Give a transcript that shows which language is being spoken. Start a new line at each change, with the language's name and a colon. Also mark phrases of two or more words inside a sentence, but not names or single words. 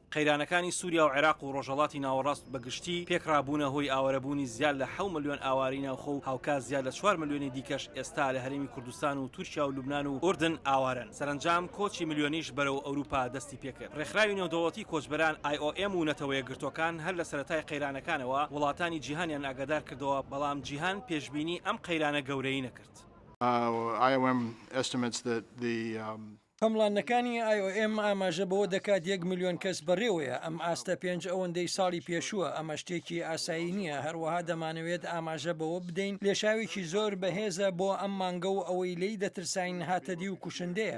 Central Kurdish: قەیرانەکانی سووریا و عێراق و ڕۆژهەڵاتی ناوەڕاست بەگشتی پێکرابوونە هۆی ئاوارەبوونی زیاد لە 7 ملیۆن ئاواری ناوخۆ و هاوکات زیاد لە 4 ملیۆنی دیکەش ئێستا لە هەرێمی کوردستان و تورکیا و لوبنان و ئوردن ئاوارن. سەرنجام کۆچی ملیۆنیش بەرەو ئەوروپا دەستی پێکرد. ڕێکخراوی نێودەوڵەتی کۆچبەران IOM و نەتەوەیە گرتوەکان هەر لە سەرەتای قەیرانەکانەوە وڵاتانی جیهانیان ئاگادار کردەوە، بەڵام جیهان پێشبینی ئەم قەیرانە گەورەی نەکرد.
English: IOM estimates that the
Central Kurdish: هەمڵانەکانی IOM ئاماژە بەوە دەکات 1 ملیۆن کەس بەڕێوەیە. ئەم ئاستە 5 ئەوەندەی ساڵی پێشووە. ئەمە شتێکی ئاسایی نییە. هەروەها دەمانەوێت ئاماژە بەوە بدەین لێشاوێکی زۆر بەهێزە بۆ ئەم مانگە و ئەوەی لی دەترساین هاتەدی و کوشندەیە.